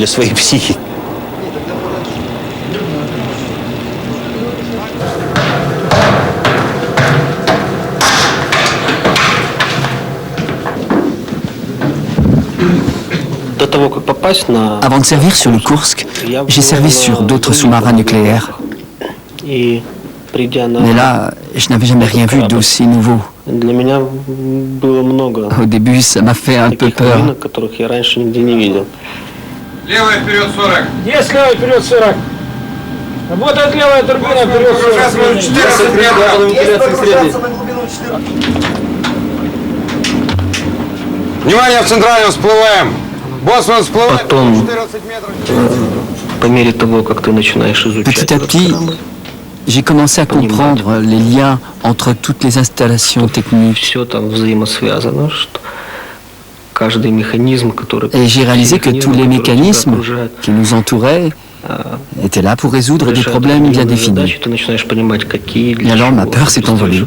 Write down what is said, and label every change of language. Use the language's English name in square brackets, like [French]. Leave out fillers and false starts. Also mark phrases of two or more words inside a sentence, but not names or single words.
[French] Avant de servir sur le Kursk, j'ai servi sur d'autres sous-marins nucléaires. Mais là, je n'avais jamais rien vu d'aussi nouveau. Au début, ça m'a fait un peu peur. [Russian] Внимание, в центральном всплываем! Потом, по мере того, как ты начинаешь изучать [French] Petit à petit, j'ai commencé à comprendre les liens entre toutes les installations techniques. [Russian] все там взаимосвязано, что каждый механизм, который... [French] Et j'ai réalisé que tous les mécanismes qui nous entouraient étaient là pour résoudre des problèmes bien définis. [Russian] Ты начинаешь понимать, какие [French] Et alors ma peur s'est envolée.